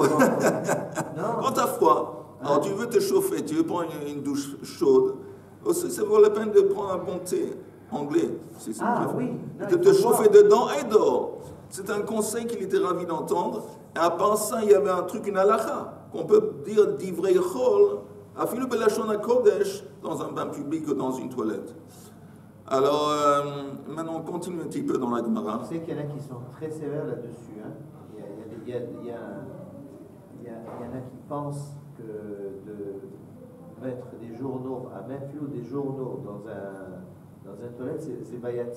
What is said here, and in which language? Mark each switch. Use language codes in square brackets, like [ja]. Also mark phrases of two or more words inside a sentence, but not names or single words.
[fr] Quand tu as froid, alors tu veux te chauffer, tu veux prendre une douche chaude, aussi, ça vaut la peine de prendre un bon thé anglais. Oui. De te chauffer dedans et dehors. C'est un conseil qu'il était ravi d'entendre. Et à part ça, il y avait un truc, une halakha, qu'on peut dire [he] דברי חול אפילו בלשון קודש, [fr] dans un bain public ou dans une toilette. Alors, maintenant, on continue un petit peu dans la Gemara. Je sais qu'il y en a qui sont très sévères là-dessus. Hein. Il y en a qui pensent que de mettre des journaux, à mettre des journaux dans un toilette, c'est bayati.